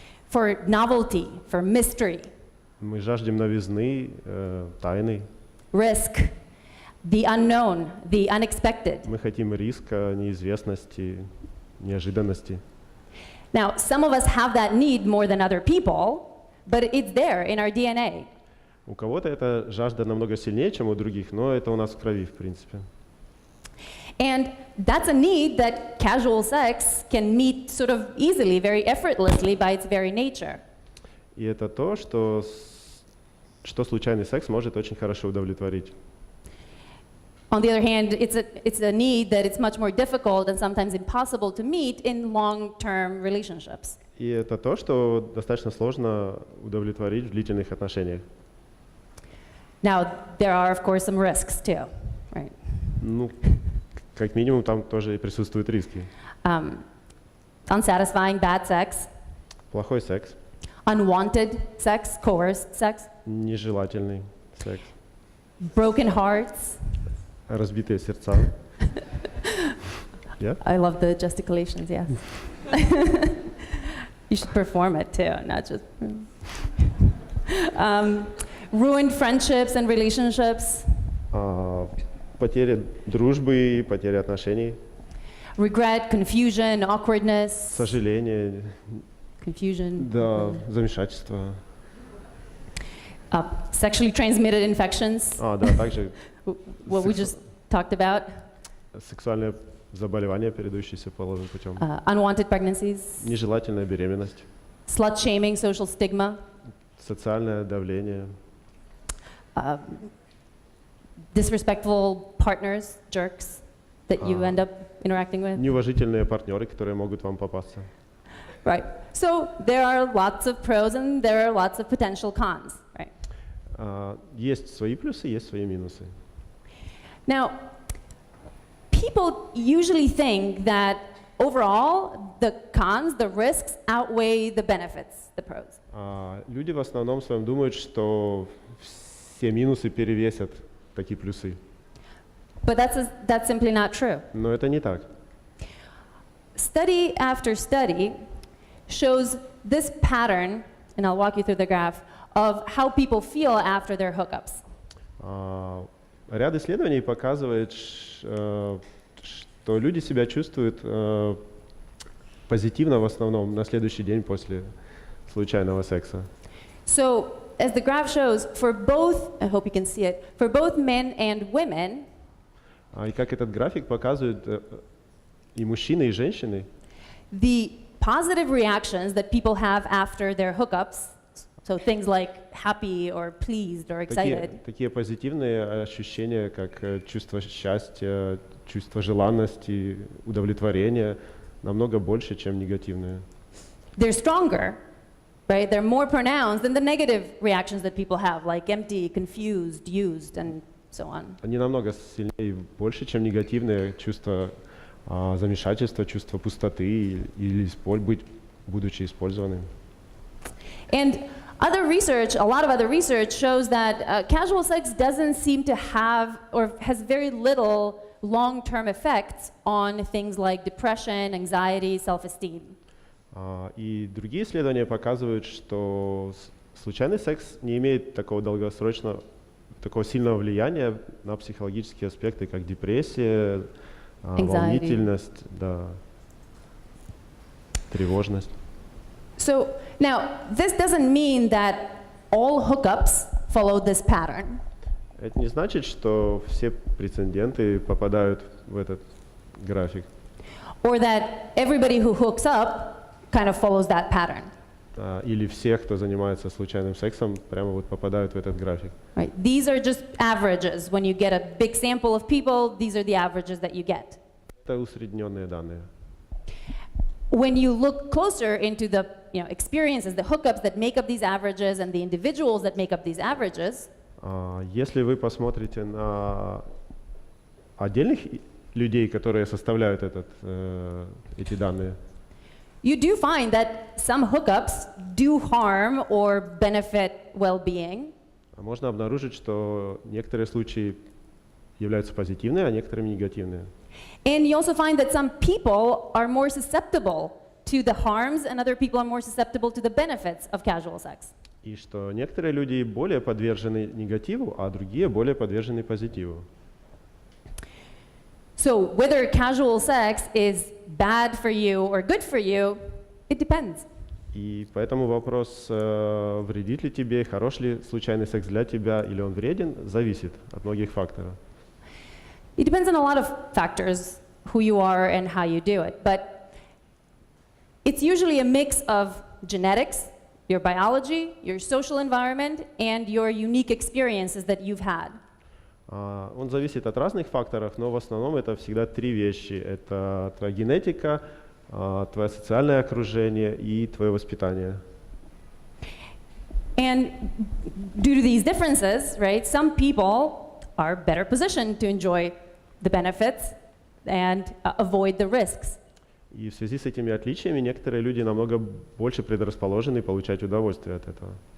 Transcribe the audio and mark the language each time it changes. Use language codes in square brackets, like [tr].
[en] For novelty, for mystery. [ru] Мы жаждем новизны, тайны. [en] Risk, the unknown, the unexpected. [ru] Мы хотим риска, неизвестности, неожиданности. [en] Now, some of us have that need more than other people, but it's there in our DNA. [ru] У кого-то эта жажда намного сильнее, чем у других, но это у нас в крови, в принципе. [en] And that's a need that casual sex can meet sort of easily, very effortlessly by its very nature. [ru] И это то, что случайный секс может очень хорошо удовлетворить. [en] On the other hand, it's a need that it's much more difficult and sometimes impossible to meet in long-term relationships. [ru] И это то, что достаточно сложно удовлетворить в длительных отношениях. [en] Now, there are, of course, some risks too, right? [ru] Ну, как минимум, там тоже и присутствуют риски. [en] Unsatisfying bad sex. [ru] Плохой секс. [en] Unwanted sex, coerced sex. [ru] Нежелательный Секс. [en] Broken hearts. [ru] Разбитые сердца. [en] Yeah? I love the gesticulations, yes. You should perform it too, not just. Ruined friendships and relationships. [ru] Потеря дружбы, потеря отношений. [en] Regret, confusion, awkwardness. [ru] Сожаление. [en] Confusion. [ru] Да, замешательство. [en] Sexually transmitted infections. [ru] Да, также. [en] What we just talked about. [ru] Сексуальное заболевание, передающееся половым путем. [en] Unwanted pregnancies. [ru] Нежелательная беременность. [en] Slut-shaming, social stigma. [ru] Социальное давление. [en] Disrespectful partners, jerks, that you end up interacting with. [ru] Неуважительные партнеры, которые могут вам попасться. [en] Right. So there are lots of pros and there are lots of potential cons, right? [ru] Есть свои плюсы, есть свои минусы. [en] Now, people usually think that overall the cons, the risks outweigh the benefits, the pros. [ru] Люди в основном своем думают, что все минусы перевесят такие плюсы. [en] But that's simply not true. [ru] Но это не так. [en] Study after study shows this pattern, and I'll walk you through the graph, of how people feel after their hookups. [ru] Ряд исследований показывает, что люди себя чувствуют позитивно в основном на следующий день после случайного секса. [en] So, as the graph shows, for both, I hope you can see it, for both men and women, [ru] И как этот график показывает, и мужчины, и женщины, [en] the positive reactions that people have after their hookups, so things like happy or pleased or excited, [ru] такие позитивные ощущения, как чувство счастья, чувство желанности, удовлетворения, намного больше, чем негативные. [en] they're stronger, right? They're more pronounced than the negative reactions that people have, like empty, confused, used, and so on. [ru] Они намного сильнее и больше, чем негативные чувства замешательства, чувства пустоты или будучи использованным. [en] And other research, a lot of other research shows that casual sex doesn't seem to have or has very little long-term effects on things like depression, anxiety, self-esteem. [ru] И другие исследования показывают, что случайный секс не имеет такого долгосрочного, такого сильного влияния на психологические аспекты, как депрессия, волнительность, да, тревожность. [en] So now, this doesn't mean that all hookups follow this pattern. [ru] Это не значит, что все прецеденты попадают в этот график. [en] Or that everybody who hooks up kind of follows that pattern. [ru] Или все, кто занимается случайным сексом, прямо вот попадают в этот график. [en] Right. These are just averages. When you get a big sample of people, these are the averages that you get. [ru] Это усредненные данные. [en] When you look closer into the experiences, the hookups that make up these averages and the individuals that make up these averages, [ru] если вы посмотрите на отдельных людей, которые составляют эти данные, [en] you do find that some hookups do harm or benefit well-being. [ru] Можно обнаружить, что некоторые случаи являются позитивными, а некоторыми негативными. [en] And you also find that some people are more susceptible to the harms and other people are more susceptible to the benefits of casual sex. [ru] И что некоторые люди более подвержены негативу, а другие более подвержены позитиву. [en] So whether casual sex is bad for you or good for you, it depends. [ru] И поэтому вопрос, вредит ли тебе, хорош ли случайный секс для тебя, или он вреден, зависит от многих факторов. [en] It depends on a lot of factors, who you are and how you do it. But it's usually a mix of genetics, your biology, your social environment, and your unique experiences that you've had. [ru] Он зависит от разных факторов, но в основном это всегда три вещи. Это твоя генетика, твое социальное окружение и твое воспитание. [en] And due to these differences, right, some people are better positioned to enjoy the benefits and avoid the risks. [ru] И в связи с этими отличиями некоторые люди намного больше предрасположены получать удовольствие от этого.